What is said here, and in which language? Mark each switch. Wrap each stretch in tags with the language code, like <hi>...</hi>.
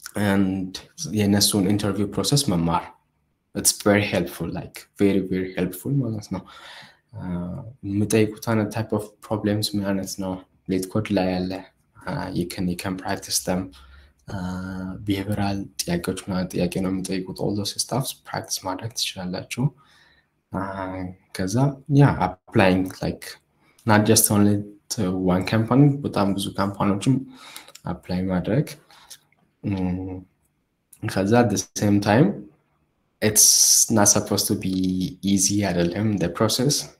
<en>And</en> <am>የነሱን</am> <en>interview process</en> <am>መማር,</am> <en>it's very helpful, like very very helpful</en> <am>ማለት ነው። የምጠይቁት አይነት</am> <en>type of problems</en> <am>ምን አይነት ነው ሌት ኮድ ላይ ያለ</am> <en>you can practice them. Behavioral</en> <am>ጥያቄዎች ምናምን ጥያቄ ነው የምጠይቁት,</am> <en>all those stuff practice</en> <am>ማድረግ ትችላላችሁ. ከዛ</am> <en>applying like not just only to one company,</en> <am>በጣም ብዙ ካምፓኒዎችም</am> <en>apply</en> <am>ማድረግ. ከዛ</am> <en>at the same time it's not supposed to be easy</en> <am>አይደለም</am> <en>the process.</en>